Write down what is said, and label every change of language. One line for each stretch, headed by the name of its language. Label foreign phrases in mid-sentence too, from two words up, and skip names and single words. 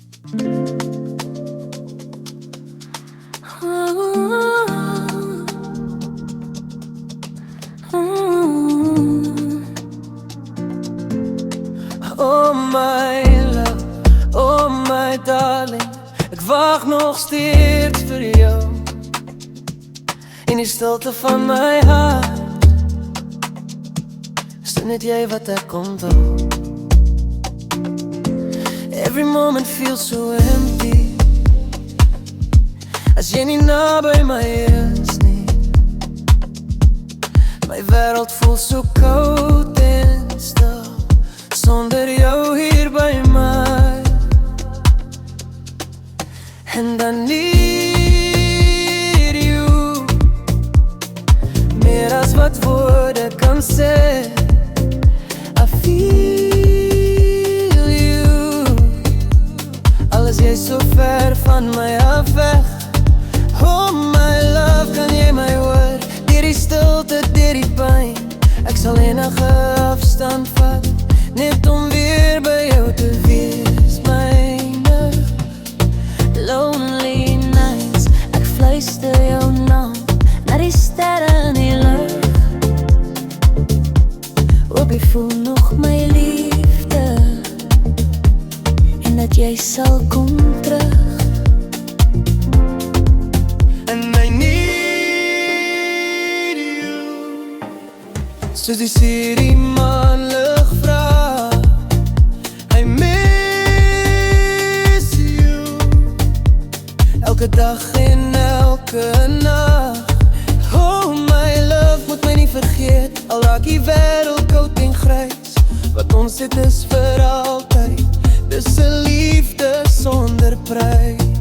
English: Oh my love, oh my darling,
Afrikaans: ek wag nog steeds vir jou in die stilte van my hart. Is dit net jy wat ek onthou?
English: Every moment feels so empty
Afrikaans: as jy nie naby my is nie. My wêreld voel so koud en stil sonder jou hier by my.
English: And I need you
Afrikaans: meer as wat woorde kan sê.
English: I feel you
Afrikaans: al is jy so ver van my af weg.
English: Oh my love,
Afrikaans: kan jy my hoor? Deur die stilte, deur die pyn, ek sal enige afstand vat net om weer by jou te wees, myne.
English: Lonely nights,
Afrikaans: ek fluister jou naam na die sterre in die lug. Hoop jy voel nog my liefde en dat jy sal kom terug.
English: And I need you
Afrikaans: soos die see die maanlig vra.
English: I miss you
Afrikaans: elke dag en elke nag.
English: Oh my love,
Afrikaans: moet my nie vergeet al raak die wêreld koud en grys. Wat ons het is vir altyd, dis 'n liefde sonder prys.